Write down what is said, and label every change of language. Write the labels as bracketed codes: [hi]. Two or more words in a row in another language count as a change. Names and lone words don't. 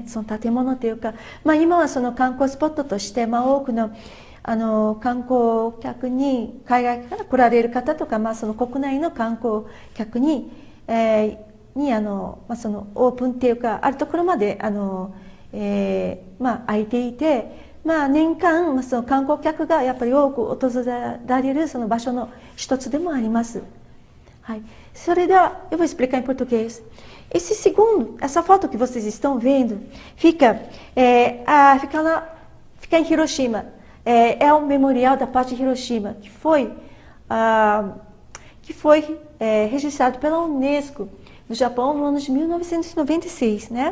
[ja] 建物というか、今は観光スポットとして多くの観光客に海外から来られる方とか、国内の観光客にオープンっていうかあるところまで空いていて、年間観光客がやっぱり多く訪れる場所の一つでもあります。はい、それでは [pt] eu vou explicar em português. Essa foto que vocês estão vendo fica em Hiroshima. É o Memorial da Paz de Hiroshima, que foi registrado pela Unesco no Japão no ano de 1996, né?